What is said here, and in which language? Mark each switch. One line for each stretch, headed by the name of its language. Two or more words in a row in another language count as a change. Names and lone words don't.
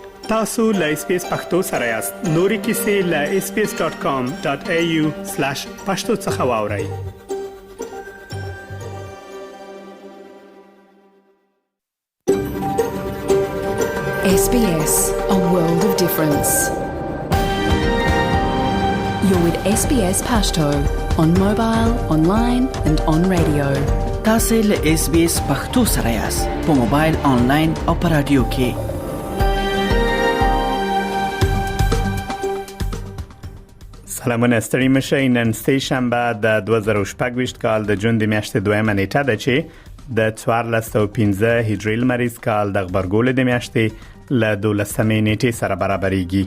English: tasu.lspacepakhtosarayast nori kisi.sbs.com.au/pakhtosakhawauri. SBS, a world of difference. You're with SBS Pashto on mobile, online and on radio.
Pashto: تاسو له SBS پښتو سره یاست په موبایل آنلاین او په رادیو کې. سلامونه ستړي مشئ. نن سه شنبه د 2018 کال د جون د میاشتې 2 نیټه ده چې د 1415 هجری لمریز کال د خبرګول د میاشتې له 12 نیټې سره برابرېږي.